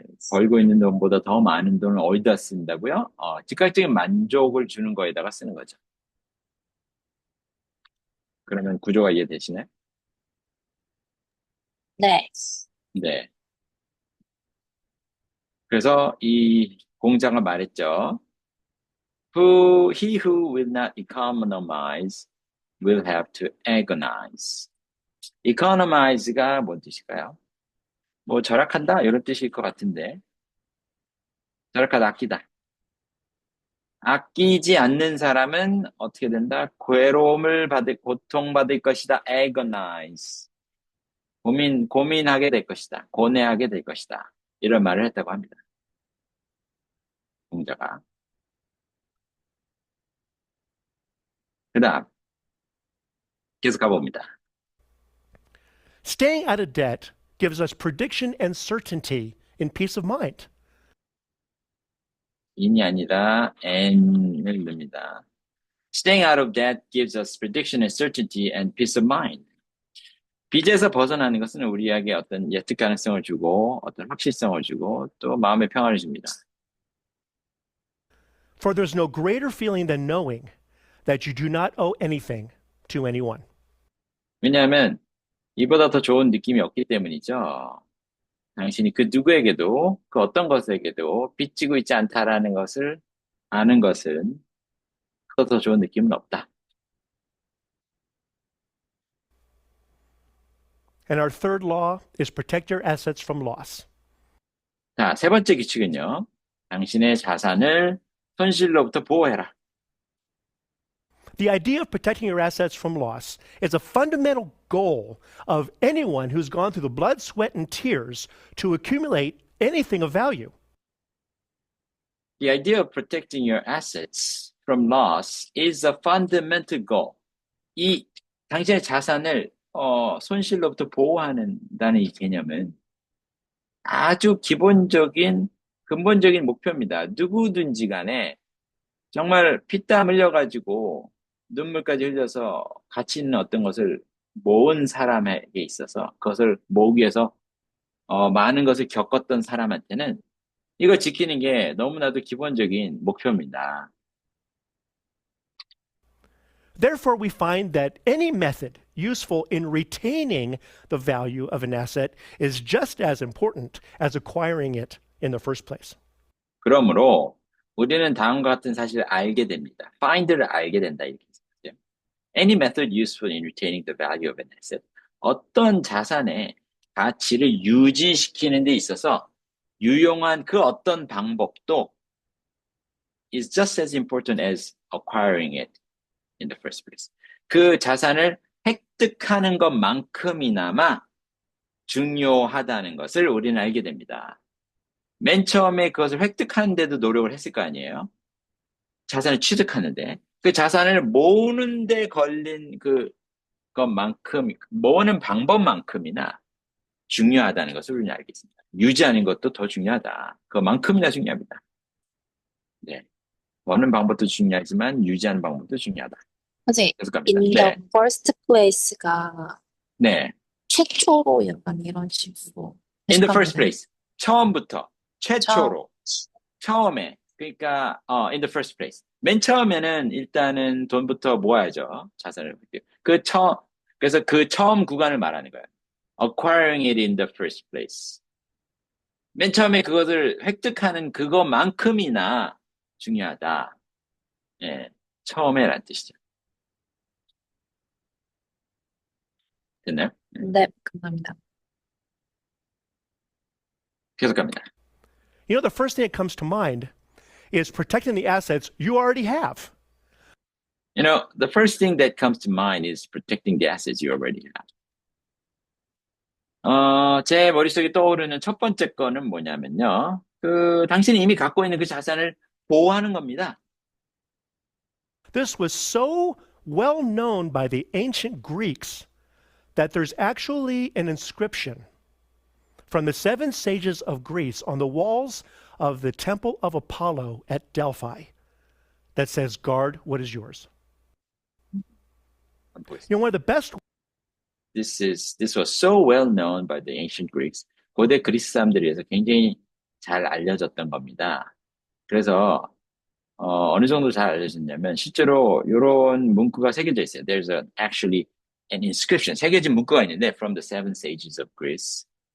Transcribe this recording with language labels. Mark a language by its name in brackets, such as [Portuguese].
[Korean] 벌고 있는 돈보다 더 많은 돈을 어디다 쓴다고요? 즉각적인 만족을 주는 거에다가 쓰는 거죠. 그러면 구조가 이해되시나요? 네. 네. 그래서 이 공자가 말했죠. [English] He who will not economize will have to agonize. [Korean] economize가 뭔 뜻일까요? 뭐 절약한다 이런 뜻일 것 같은데 절약하다 아끼다. 아끼지 않는 사람은 어떻게 된다? 고통받을 것이다. agonize. 고민하게 될 것이다. 고뇌하게 될 것이다. 이런 말을 했다고 합니다. 공자가. 그 다음, 계속 가봅니다. [English] Staying out of debt gives us prediction and certainty in peace of mind. [Korean] in이 아니라 and을 넣습니다. [English] Staying out of debt gives us prediction and certainty and peace of mind. [Korean] 빚에서 벗어나는 것은 우리에게 어떤 예측 가능성을 주고 어떤 확실성을 주고 또 마음의 평안을 줍니다. [English] For there's no greater feeling than knowing that you do not owe anything to anyone. [Korean] 왜냐하면 이보다 더 좋은 느낌이 없기 때문이죠. 당신이 그 누구에게도 그 어떤 것에게도 빚지고 있지 않다라는 것을 아는 것은 그보다 더 좋은 느낌은 없다. [English] And our third law is protect your assets from loss. [Korean] 자, 세 번째 규칙은요. 당신의 자산을 손실로부터 보호해라. [English] The idea of protecting your assets from loss is a fundamental goal of anyone who's gone through the blood, sweat, and tears to accumulate anything of value. The idea of protecting your assets from loss is a fundamental goal. [Korean] 이 당신의 자산을 손실로부터 보호한다는 이 개념은 아주 기본적인 근본적인 목표입니다. 누구든지 간에 정말 피땀 흘려가지고 눈물까지 흘려서 가치 있는 어떤 것을 모은 사람에게 있어서 그것을 모으기 위해서 많은 것을 겪었던 사람한테는 이걸 지키는 게 너무나도 기본적인 목표입니다. [English] Therefore, we find that any method useful in retaining the value of an asset is just as important as acquiring it in the first place. [Korean] 그러므로 우리는 다음과 같은 사실을 알게 됩니다. find를 알게 된다 이렇게 생각해요. [English] Any method useful in retaining the value of an asset. [Korean] 어떤 자산의 가치를 유지시키는 데 있어서 유용한 그 어떤 방법도 [English] is just as important as acquiring it in the first place. [Korean] 그 자산을 획득하는 것만큼이나마 중요하다는 것을 우리는 알게 됩니다. 맨 처음에 그것을 획득하는데도 노력을 했을 거 아니에요? 자산을 취득하는데. 그 자산을 모으는 데 걸린 그것만큼, 모으는 방법만큼이나 중요하다는 것을 우리는 알겠습니다. 유지하는 것도 더 중요하다. 그만큼이나 중요합니다. 네. 모으는 방법도 중요하지만 유지하는 방법도 중요하다. 선생님, 계속 갑니다. [English] in the first place가 [Korean] 네. 최초로 약간 이런 식으로 [English] In the first [Korean] 해석하면 place. 처음부터. 최초로. 처음. 처음에. 그러니까, [English] in the first place. [Korean] 맨 처음에는 일단은 돈부터 모아야죠. 자산을. 그래서 그 처음 구간을 말하는 거예요. [English] Acquiring it in the first place. [Korean] 맨 처음에 그것을 획득하는 그것만큼이나 중요하다. 예. 처음에란 뜻이죠. 됐나요? 네, 감사합니다. 계속 갑니다. [English] You know, the first thing that comes to mind is protecting the assets you already have. You know, the first thing that comes to mind is protecting the assets you already have. [Korean] 제 머릿속에 떠오르는 첫 번째 거는 뭐냐면요. 당신이 이미 갖고 있는 그 자산을 보호하는 겁니다. [English] This was so well known by the ancient Greeks that there's actually an inscription from the seven sages of Greece on the walls of the temple of Apollo at Delphi that says, guard what is yours. You know, one of the best This was so well known by the ancient Greeks. [Korean] 고대 그리스 사람들에 의해서 굉장히 잘 알려졌던 겁니다. 그래서 어느 정도 잘 알려졌냐면 실제로 이런 문구가 새겨져 있어요. [English] There's actually an inscription, [Korean] 새겨진 문구가 있는데 [English] from the seven sages of Greece.